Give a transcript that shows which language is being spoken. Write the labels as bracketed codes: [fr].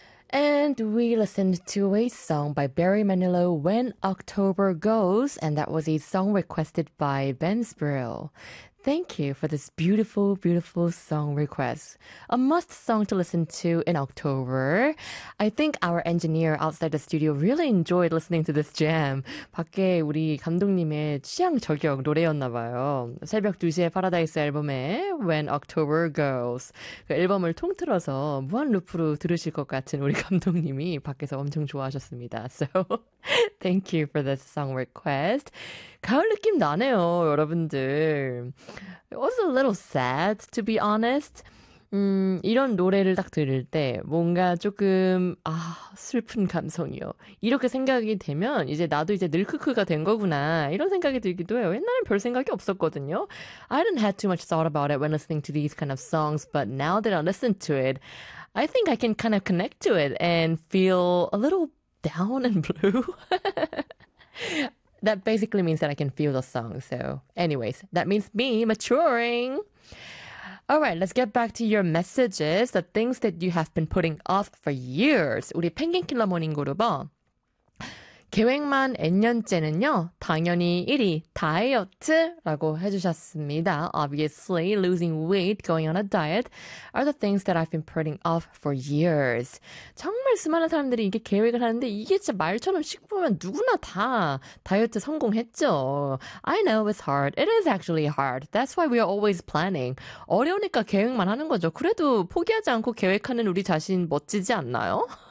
[en] And we listened to a song by Barry Manilow, When October Goes, and that was a song requested by Ben Sproul. Thank you for this beautiful, beautiful song request. A must song to listen to in October. I think our engineer outside the studio really enjoyed listening to this jam. [ko] 밖에 우리 감독님의 취향 저격 노래였나 봐요. 새벽 2시에 파라다이스 앨범에 When October Goes. 그 앨범을 통틀어서 무한 루프로 들으실 것 같은 우리 감독님이 밖에서 엄청 좋아하셨습니다. [en] So, thank you for this song request. [ko] 가을 느낌 나네요, 여러분들. [en] It was a little sad, to be honest. [ko] 이런 노래를 딱 들을 때 뭔가 조금 아 슬픈 감성이요. 이렇게 생각이 되면 이제 나도 이제 늙크크가 된 거구나 이런 생각이 들기도 해요. 옛날엔 별 생각이 없었거든요. [en] I didn't have too much thought about it when listening to these kind of songs, but now that I listen to it, I think I can kind of connect to it and feel a little down and blue. That basically means that I can feel the song. So anyways, that means me maturing. All right, let's get back to your messages, the things that you have been putting off for years. [ko] 우리 펭귄 킬러 모닝 그룹은 계획만 N년째는요, 당연히 1위 다이어트라고 해주셨습니다. [en] Obviously, losing weight, going on a diet are the things that I've been putting off for years. [ko] 정말 수많은 사람들이 이게 계획을 하는데 이게 진짜 말처럼 식으면 누구나 다 다이어트 성공했죠. [en] I know it's hard. It is actually hard. That's why we are always planning. [ko] 어려우니까 계획만 하는 거죠. 그래도 포기하지 않고 계획하는 우리 자신 멋지지 않나요?